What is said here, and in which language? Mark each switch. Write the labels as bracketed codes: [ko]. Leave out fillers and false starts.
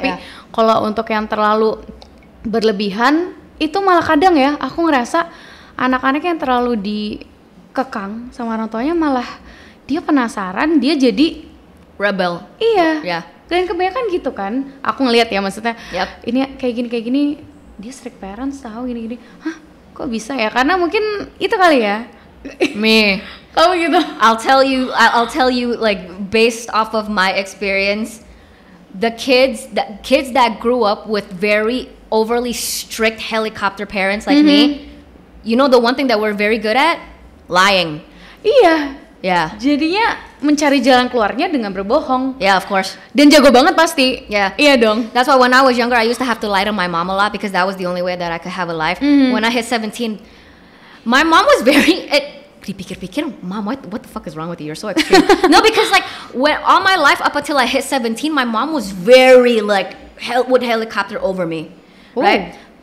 [id] Tapi kalau untuk yang terlalu berlebihan, itu malah kadang ya aku ngerasa anak-anak yang terlalu dikekang sama orang tuanya, malah dia penasaran, dia jadi [en] rebel. [id] Iya. Dan kebanyakan gitu kan. Aku ngelihat ya, maksudnya ini kayak gini, dia [en] strict parents [id] tahu gini. Hah, kok bisa ya? Karena mungkin itu kali ya. [en] Me. [id] Kamu gitu. [en] I'll tell you based off of my experience, the kids that grew up with very overly strict helicopter parents like me, you know the one thing that we're very good at? Lying. [id] Iya. [en] Yeah. [id] Jadinya mencari jalan keluarnya dengan berbohong. [en] Yeah, of course. [id] Dan jago banget pasti. [en] Yeah. [id] Iya dong. [en] That's why when I was younger, I used to have to lie to my mom a lot because that was the only way that I could have a life. When I hit 17, my mom was very... [id] dipikir-pikir, [en] Mom, what the fuck is wrong with you? You're so extreme. No, because when all my life up until I hit 17, my mom was very would helicopter over me. Ooh. Right?